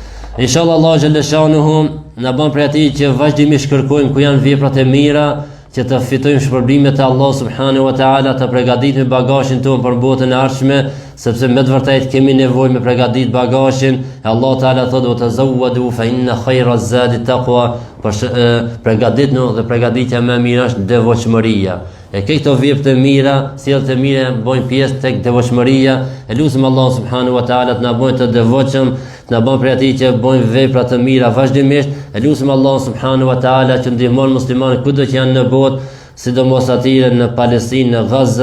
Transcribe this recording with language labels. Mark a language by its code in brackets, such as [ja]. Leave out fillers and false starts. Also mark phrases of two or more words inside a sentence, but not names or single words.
[ar] إن شاء الله الله جل شأنه [sq] na bën për ati që vazhdimisht kërkojmë ku janë veprat e mira, që të fitojmë shpërblimet e [ar] الله سبحانه وتعالى, [sq] të përgatitim bagazhin tonë për botën e ardhshme, sepse me të vërtetë kemi nevojë me përgatit bagazhin. Allah taala thotë: [ar] "تزودوا فإن خير الزاد التقوى", [sq] përgatitni dhe përgatitja më e mirë është devotshmëria. E këto vepra të mira, sjelljet e mira bojnë pjesë tek devotshmëria. E lutem [ar] الله سبحانه وتعالى [sq] të na bëjë të devotshëm, të na bën për ati që bojnë vepra të mira vazhdimisht. E lutem [ar] الله سبحانه وتعالى [sq] që ndihmon muslimanët kudo që janë në botë, sidomos atyre në Palestinë, në Gaza.